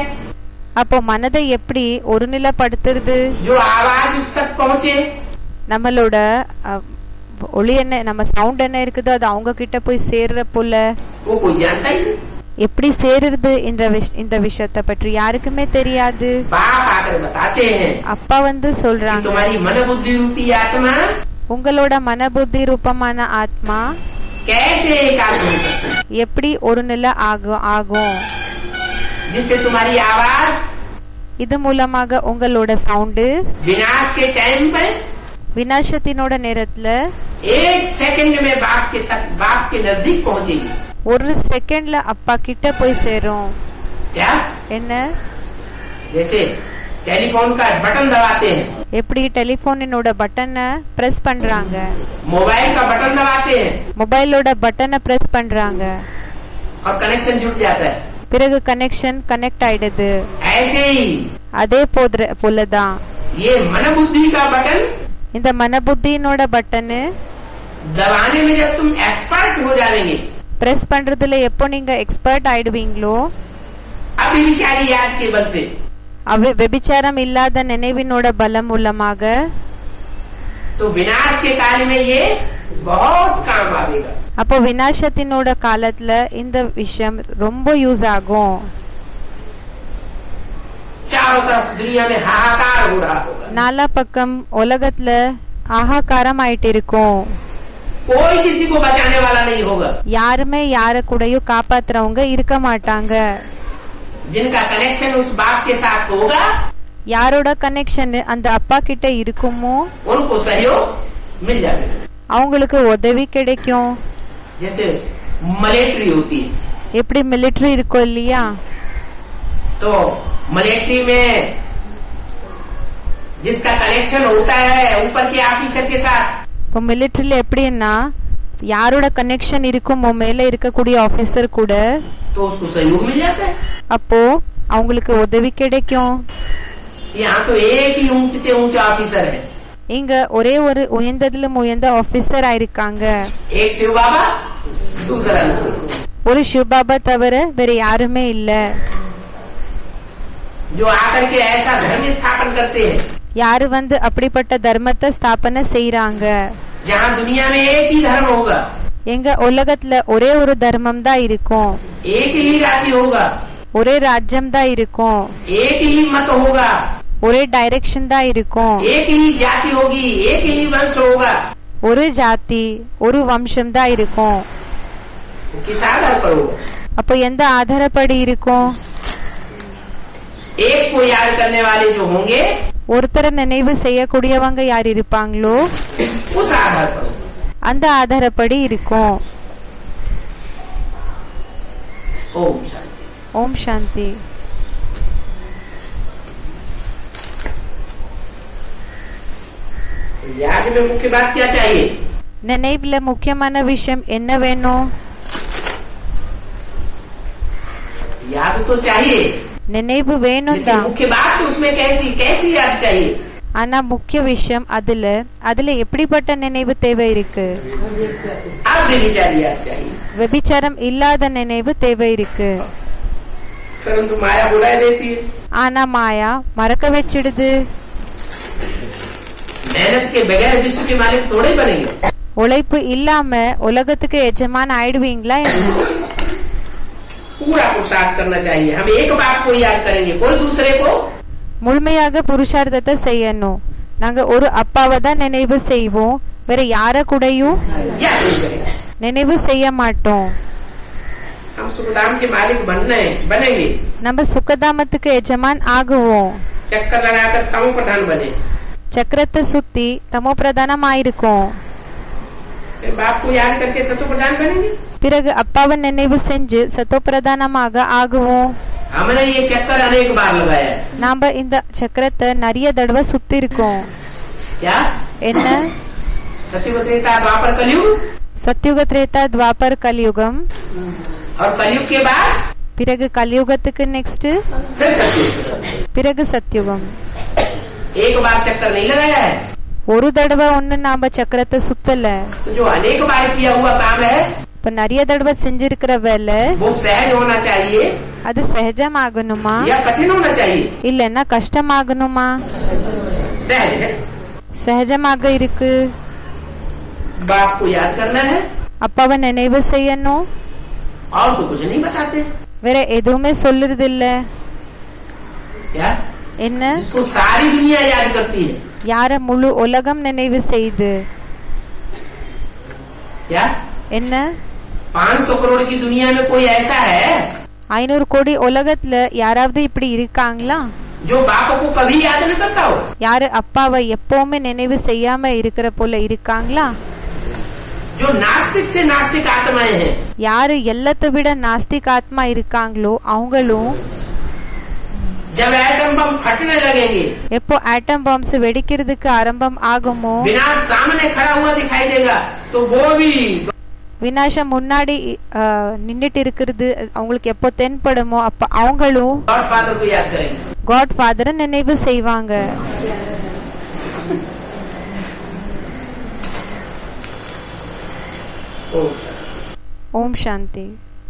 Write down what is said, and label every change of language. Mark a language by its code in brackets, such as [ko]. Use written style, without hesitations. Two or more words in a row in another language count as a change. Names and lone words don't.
[ta] அப்போ மனதை எப்படி ஒருநிலைப்படுத்துறது? [hi] जो आवाज उस तक पहुँचे. [ta] நம்மளோட ஒளி என்ன, நம்ம சவுண்ட் என்ன இருக்குதோ அது அவங்க கிட்ட போய் சேர்ற போல. [hi] वो कोई जानता ही नहीं. [ta] எப்படி சேருது இந்த விஷயத்தை பற்றி யாருக்குமே தெரியாது. [hi] बाप आकर बताते हैं. [ta] அப்பா வந்து சொல்றாங்க, [hi] तुम्हारी मन बुद्धि रूपी आत्मा [ta] உங்களோட மன புத்தி ரூபமான ஆத்மா [hi] कैसे एकाग्र हो सकती है? [ta] எப்படி ஒரு நிலை ஆகும் [hi] जिससे तुम्हारी आवाज [ta] இது மூலமாக உங்களோட சவுண்ட் [hi] विनाश के टाइम पर [ta] விநாசத்தினோட நேரத்துல [hi] 1 सेकंड में बाप के नजदीक पहुंचेगी. [ta] ஒரு செகண்ட்ல அப்பா கிட்ட போய் சேரும். [hi] क्या? [ta] என்ன? [hi] जैसे टेलीफोन का बटन दबाते हैं. [ta] எப்படி டெலிபோனினோட [en] button press [ta] பண்றாங்க, [hi] मोबाइल का बटन दबाते हैं [ta] மொபைலோட [en] button press [ta] பண்றாங்க, [hi] और कनेक्शन जुड़ जाता है. [ta] பிறகு [en] connection connect [ta] ஆயிடுது. [hi] ऐसे ही [ta] அதே போலதான் [hi] ये मन बुद्धि का बटन [ta] இந்த மன புத்தியினோட பட்டனு [hi] दबाने में जब तुम एक्सपर्ट हो जाएंगे, [ta] பிரஸ் பண்றதுல எப்போ நீங்க எக்ஸ்பர்ட் ஆயிடுவீங்களோ, [hi] अभिविचारी याद के बल से [ta] व्यभिचाரம் இல்லாத நினைவினோட பலம் மூலமாக [hi] तो विनाश के काल में ये बहुत काम आएगा. [ta] அப்போ விநாசத்தினோட காலத்துல இந்த விஷயம் ரொம்ப யூஸ் ஆகும். [hi] चारों तरफ दुनिया में हाहाकार हो रहा होगा. [ta] நாலா பக்கம் உலகத்துல ஆகாக்காரம் ஆயிட்டு இருக்கும். [hi] कोई किसी को बचाने वाला नहीं होगा. [ta] யாருமே யார கூடயும் காப்பாத்துறவங்க இருக்க மாட்டாங்க. [hi] जिनका कनेक्शन उस बाप के साथ होगा, [ta] யாரோட கனெக்ஷன் அந்த அப்பா கிட்ட இருக்குமோ [hi] उनको सहयोग मिल जाएगा. [ta] அவங்களுக்கு உதவி கிடைக்கும். [hi] जैसे मिलिट्री होती है, [ta] எப்படி மிலிட்டரி இருக்கும் இல்லையா? [hi] तो मिलिट्री में जिसका कनेक्शन होता है ऊपर के ऑफिसर के साथ, [ta] இப்போ மிலிட்டரியில எப்படின்னா யாரோட கனெக்ஷன் இருக்குமோ மேல இருக்கக்கூடிய ஆபீசர் கூட [hi] तो उसको सहयोग मिल जाता है। [ta] அப்போ அவங்களுக்கு உதவி கிடைக்கும். [hi] यहाँ तो एक ही ऊंचे ऊंचा ऑफिसर है, [ta] இங்க ஒரே ஒரு உயர்ந்ததிலும் உயர்ந்த ஆபீசரா இருக்காங்க. [hi] एक शिव बाबा, दूसरा [ta] ஒரு சிவபாபா தவிர வேற யாருமே இல்ல. [hi] जो आकर के ऐसा धर्म स्थापन करते हैं, [ta] யாரு வந்து அப்படிப்பட்ட தர்மத்தை ஸ்தாபனை செய்யறாங்க. [hi] जहाँ दुनिया में एक ही धर्म होगा, [ta] எங்க உலகத்துல ஒரே ஒரு தர்மம் தான் இருக்கும், [hi] एक ही राज्य होगा, [ta] ஒரே ராஜ்யம் தான் இருக்கும், [hi] एक ही मत होगा, [ta] ஒரே டைரக்ஷன் தான் இருக்கும், [hi] एक ही जाति होगी, एक ही वंश होगा। [ta] ஒரு ஜாதி ஒரு வம்சம் தான் இருக்கும். [hi] किस आधार पर होगा? [ta] அப்போ எந்த ஆதாரப்படி இருக்கும்? [hi] एक को याद करने वाले जो होंगे [ta] ஒருத்தரை நினைவு செய்யக்கூடியவங்க யார் இருப்பாங்களோ [hi] उस आधार पर होगा। [ta] அந்த ஆதாரப்படி இருக்கும். [hi] ओम शांति। [ta] ஓம் சாந்தி. [hi] याद में मुख्य बात क्या चाहिए? [ta] நினைவுல முக்கியமான விஷயம் என்ன வேணும்? [hi] याद तो चाहिए, [ta] நினைவு வேணும் [hi] लेकिन [ta] தான். [hi] मुख्य बात तो उसमें कैसी कैसी याद चाहिए? [ta] ஆனா முக்கிய விஷயம் அதுல எப்படிப்பட்ட நினைவு தேவை இருக்கு? [hi] आप बेविचारी याद चाहिए। [ta] விபிச்சாரம் இல்லாத நினைவு தேவை இருக்கு. [hi] परंतु माया बुला देती है। [ta] ஆனா மாயா மறக்க வச்சிடுது. [hi] मेहनत के बगैर विश्व के मालिक थोड़े बनेंगे। [ta] உழைப்பு இல்லாம உலகத்துக்கு எஜமான் ஆயிடுவீங்களா? [hi] पूरा पुरुषार्थ करना चाहिए। हम एक बात को याद करेंगे, कोई दूसरे को [ta] முழுமையாக புருஷார்த்தத்தை செய்யணும். நாங்க ஒரு அப்பாவை தான் நினைவு செய்வோம், வேற யார கூடயும் [hi] याद नहीं करेंगे। [ta] நினைவு செய்ய மாட்டோம். [hi] हम सुखधाम के मालिक बनेंगे। [ta] நம்ம சுகதாமத்துக்கு எஜமான் ஆகுவோம். [hi] चक्कर लगाकर तमो प्रधान बने। [ta] சக்கரத்தை சுத்தி தமோ பிரதானம் ஆயிருக்கும். [hi] फिर बाप को याद करके सतो प्रधान बनेंगे। [ta] பிறகு அப்பாவை நினைவு செஞ்சு சத்தோ பிரதானமாக ஆகுவோம். [hi] हमने ये चक्कर अनेक बार लगाया है। [ta] நாம இந்த சக்கரத்தை நிறைய தடவை சுத்தி இருக்கோம். [hi] क्या? [ta] என்ன? [hi] सत्ययुग त्रेता द्वापर कलयुग, [ta] சத்யுக திரேதா துவாபர் கலியுகம். [hi] और कलयुग के बाद [ta] பிறகு கலியுகத்துக்கு நெக்ஸ்ட் [hi] फिर सत्ययुग। [ta] பிறகு சத்யுகம். [hi] एक बार चक्कर नहीं लगाया है, [ta] ஒரு தடவை ஒண்ணு நாம சக்கரத்தை சுத்தல. [hi] तो जो अनेक बार किया हुआ काम है [ta] இப்ப நிறைய தடவை செஞ்சிருக்கிற வேலை [hi] वो सहज होना चाहिए [ta] அது சகஜமாகணுமா [hi] या कठिन होना चाहिए? [ta] இல்லன்னா கஷ்டமாகணுமா? [hi] सहज है। [ta] சகஜமாக இருக்கு. [hi] बाप को याद करना है [ta] அப்பாவை நினைவு செய்யணும். [hi] और तो कुछ नहीं बताते। [ta] வேற எதுவுமே சொல்லுறது இல்ல. [hi] क्या? [ta] என்ன? [hi] जिसको सारी दुनिया याद करती है। [ta] யார முழு உலகம் நினைவு செய்து? [hi] क्या? [ta] என்ன? [hi] 500 करोड़ की दुनिया में कोई ऐसा है [ta] 500 கோடி உலகத்துல யாராவது இப்படி இருக்காங்களா? [hi] जो बाप को कभी याद नहीं करता हो? [ta] யாரு அப்பாவை எப்பவுமே நினைவு செய்யாம இருக்கிற போல இருக்காங்களா? [hi] जो नास्तिक से नास्तिक आत्माएं हैं, [ta] யாரு எல்லாத்தை விட நாஸ்திக் ஆத்மா இருக்காங்களோ அவங்களும் [hi] जब [en] atom bomb [hi] फटने लगेंगे, [ta] எப்போ [en] atom bombs [ta] வெடிக்கிறதுக்கு ஆரம்பம் ஆகுமோ, [hi] विनाश सामने खड़ा हुआ दिखाई देगा, तो वो भी [ta] விநாசம் முன்னாடி நின்னுட்டு இருக்கிறது அவங்களுக்கு எப்போ தென்படுமோ அப்ப அவங்களும் [en] God Father [hi] को याद करेंगे। [ta] காட் ஃபாதரை நினைவு செய்வாங்க. [hi] ओम [ta] ஓம் சாந்தி.